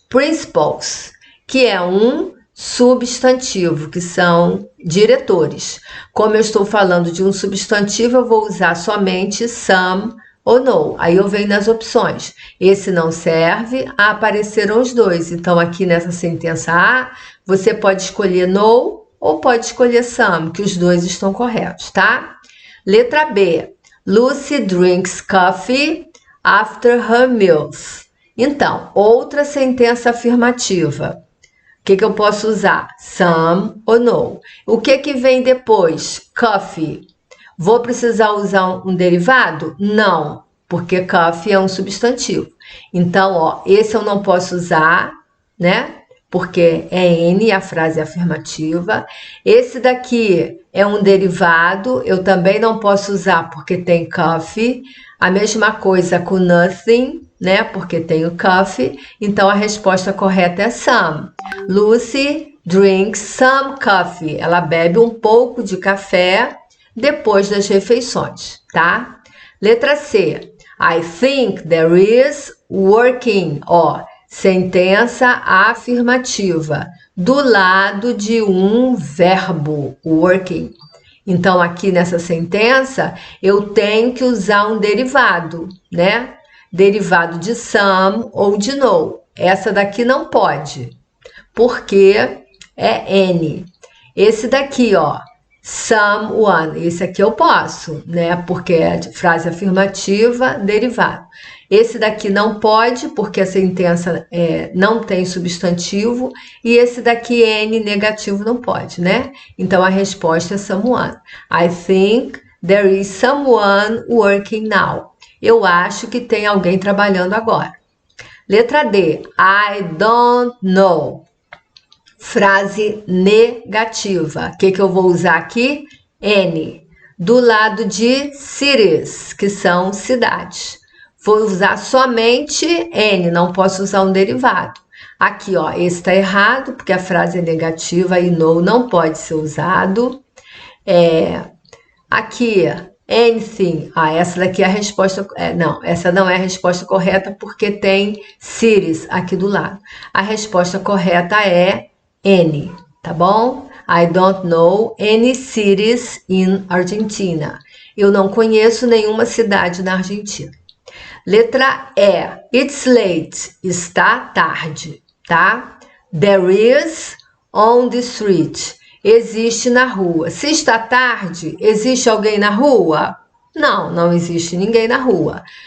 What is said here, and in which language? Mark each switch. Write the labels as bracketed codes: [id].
[pt] Principals, que é um substantivo, que são diretores. Como eu estou falando de um substantivo, eu vou usar somente some ou no. Aí eu venho nas opções. Esse não serve, apareceram os dois. Então, aqui nessa sentença A, você pode escolher no ou pode escolher some, que os dois estão corretos, tá? Letra B. [en] Lucy drinks coffee after her meals. [pt] Então, outra sentença afirmativa. O que eu posso usar? Some ou no. O que vem depois? Coffee. Vou precisar usar um derivado? Não, porque coffee é um substantivo. Então, ó, esse eu não posso usar, né? Porque é N, a frase é afirmativa. Esse daqui é um derivado, eu também não posso usar porque tem coffee. A mesma coisa com nothing, né? Porque tem o coffee. Então, a resposta correta é some. [en] Lucy drinks some coffee. [pt] Ela bebe um pouco de café depois das refeições, tá? Letra C. [en] I think there is working. [pt] Ó, sentença afirmativa do lado de um verbo, working. Então, aqui nessa sentença, eu tenho que usar um derivado, né? Derivado de some ou de no. Essa daqui não pode, porque é N. Esse daqui, ó, someone, esse aqui eu posso, né? Porque é frase afirmativa, derivado. Esse daqui não pode, porque a sentença não tem substantivo. E esse daqui, N, negativo, não pode, né? Então, a resposta é someone. [en] I think there is someone working now. [pt] Eu acho que tem alguém trabalhando agora. Letra D. [en] I don't know. [pt] Frase negativa. O que eu vou usar aqui? N. Do lado de cities, que são cidades. Vou usar somente N, não posso usar um derivado. Aqui, ó, esse está errado, porque a frase é negativa e no não pode ser usado. Aqui, anything. Essa daqui é a resposta... não, essa não é a resposta correta, porque tem cities aqui do lado. A resposta correta é N, tá bom? [en] I don't know any cities in Argentina. [pt] Eu não conheço nenhuma cidade na Argentina. Letra E. [en] It's late. [pt] Está tarde, tá? [en] There is on the street. [pt] Existe na rua. Se está tarde, existe alguém na rua? Não, não existe ninguém na rua.